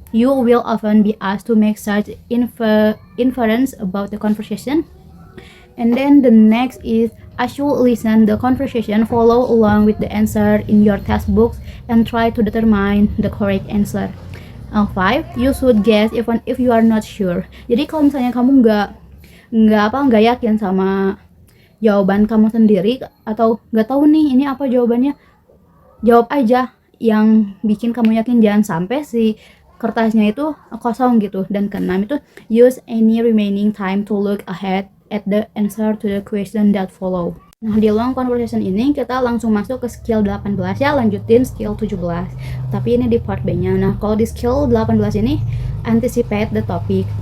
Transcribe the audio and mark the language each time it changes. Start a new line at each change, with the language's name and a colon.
English: You will often be asked to make such inference about the conversation. And then the next is, as you listen the conversation, follow along with the answer in your textbooks and try to determine the correct answer. 5. You should guess even if you are not sure.
Indonesian: Jadi kalau misalnya kamu nggak yakin sama jawaban kamu sendiri atau nggak tahu nih ini apa jawabannya, jawab aja yang bikin kamu yakin, jangan sampai si kertasnya itu kosong gitu. Dan keenam itu,
English: use any remaining time to look ahead at the answer to the question that follow.
Indonesian: Nah, di long conversation ini kita langsung masuk ke skill 18 ya, lanjutin skill 17. Tapi ini di part B-nya. Nah, kalau di skill 18 ini anticipate the topic.